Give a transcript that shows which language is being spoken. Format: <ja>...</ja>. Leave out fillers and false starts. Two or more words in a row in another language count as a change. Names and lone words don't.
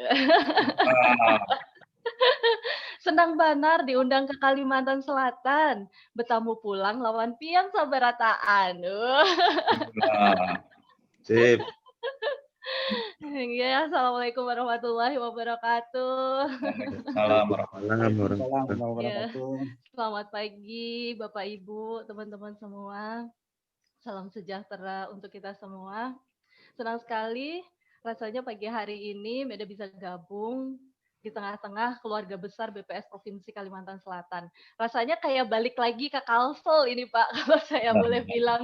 <bjn>Senang banar diundang ke Kalimantan Selatan. Bertamu pulang lawan pian sabarataan.</bjn> <id>Sip.</id> <ar>Ya, السلام عليكم ورحمة الله وبركاته. وعليكم السلام ورحمة الله wabarakatuh.</ar> <id>Selamat pagi Bapak Ibu, teman-teman semua. Salam sejahtera untuk kita semua. Senang sekali rasanya pagi hari ini Meda bisa gabung di tengah-tengah keluarga besar BPS Provinsi Kalimantan Selatan. Rasanya kayak balik lagi ke Kalsel ini Pak, kalau saya boleh bilang.</id>